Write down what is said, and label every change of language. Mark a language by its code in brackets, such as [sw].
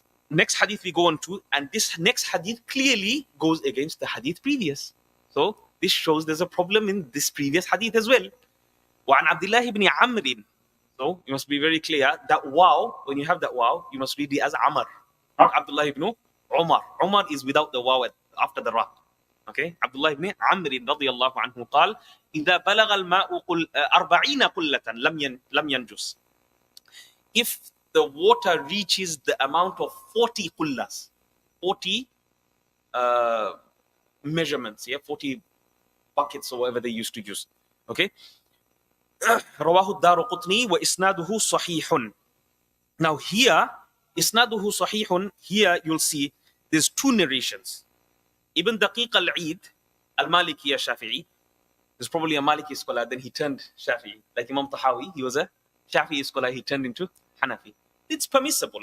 [en] Next hadith we go on to, and this next hadith clearly goes against the hadith previous. So this shows there's a problem in this previous hadith as well. [ar] وعن عبد الله بن عمرو. [en] So you must be very clear that waw, when you have that waw, you must read it as Amr, not Abdullah ibn Umar. Umar is without the waw after the ra. [ar] Okay, Abdullah ibn Amr radiyallahu anhu قال إذا بلغ الماء 40 قلة لم ينجس. [en] If the water reaches the amount of 40 qullas, 40 measurements, 40 buckets or whatever they used to use. Okay. [ar] رواه الدارقطني وإسناده صحيح. [en] Now here, [ar] إسناده صحيح, [en] here you'll see there's two narrations. Ibn Daqiq al-Eid, al-Maliki al-Shafi'i, there's probably a Maliki scholar, then he turned Shafi'i. Like Imam Tahawi, he was a Shafi'i scholar, he turned into Hanafi. It's permissible.